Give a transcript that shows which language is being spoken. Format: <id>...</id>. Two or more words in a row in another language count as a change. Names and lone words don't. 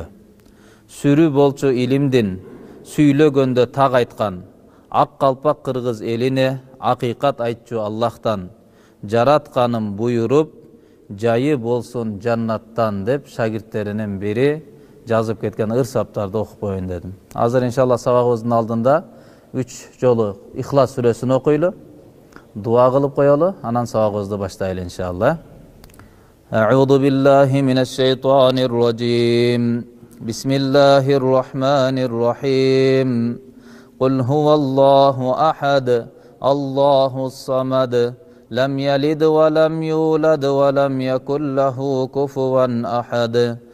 <ky>Сүрү болчу илимдин, сүйлөгөндө так айткан, ак калпак кыргыз элине акыйкат айтчу Аллахтан, жаратканым буйруп, жайы болсун жаннаттан деп шагирттеринин бири жазып кеткен ырсаптарды окуп коеюн дедим. Азыр иншалла сабагыбыздын алдында 3 жолу Ихлас сүрөсүн окуйлу, дуа кылып коелу, анан сабагыбызды баштайлы иншалла.</ky> <ar>أعوذ بالله من الشيطان الرجيم. بسم الله الرحمن الرحيم. قل هو الله أحد الله الصمد لم يلد ولم يولد ولم يكن له كفوا أحد.</ar>